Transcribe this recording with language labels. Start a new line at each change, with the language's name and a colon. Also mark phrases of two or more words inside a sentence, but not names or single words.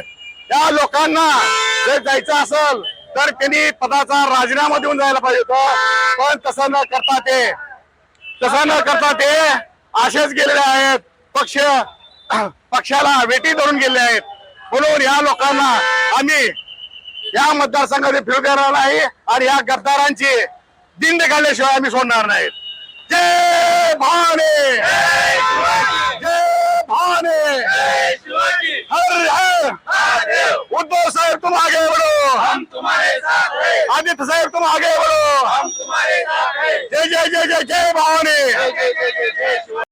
Marathi: त्या लोकांना जर जायचं असेल तर त्यांनी पदाचा राजीनामा देऊन जायला पाहिजे होतं, पण तसं न करता ते असेच गेलेले आहेत। पक्षाला वेटी धरून गेले आहेत। म्हणून या लोकांना आम्ही या मतदारसंघामध्ये फिरू देणार नाही आणि या गद्दारांची दिंड काढल्याशिवाय आम्ही सोडणार नाहीत।
Hindi: जय भवानी, जय भवानी, हर हर उद्धव साहेब तुम आगे बढ़ो, हम तुम्हारे साथ हैं, आदित्य साहेब तुम आगे बढ़ो, हम तुम्हारे साथ हैं। जय जय जय जय जय भवानी। जय जय जय जय जय